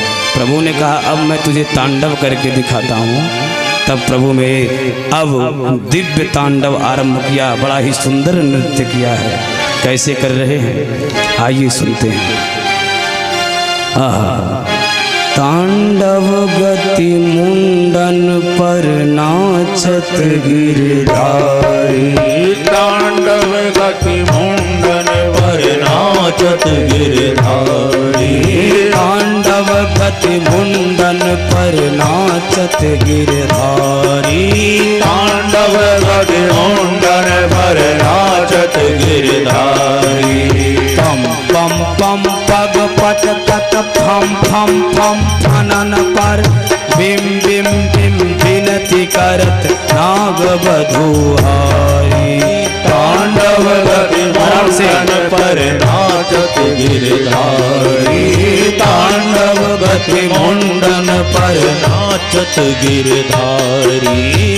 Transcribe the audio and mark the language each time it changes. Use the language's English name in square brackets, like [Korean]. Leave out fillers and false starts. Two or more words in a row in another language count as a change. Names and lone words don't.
[Hindi] प्रभु ने कहा अब मैं तुझे तांडव करके दिखाता हूँ। तब प्रभु में अब दिव्य तांडव आरंभ किया, बड़ा ही सुंदर नृत्य किया है। कैसे कर रहे हैं आइए सुनते हैं। [Braj] तांडव गति मुंडन पर नाचत गिरधारी, तांडव गति मुंडन पर नाचत गिरधारी, तांडव गति मुंडन पर नाचत गिरधारी, तांडव गति मुंडन पर नाचत गिरधारी। पम पम पम पग पट तत फम फम फम फनन पर बिम बिम बिम विनती करत नाग बधुहारी। तांडव गति मुंडन पर नाचत गिरधारी, तांडव गति मुंडन पर नाचत गिरधारी।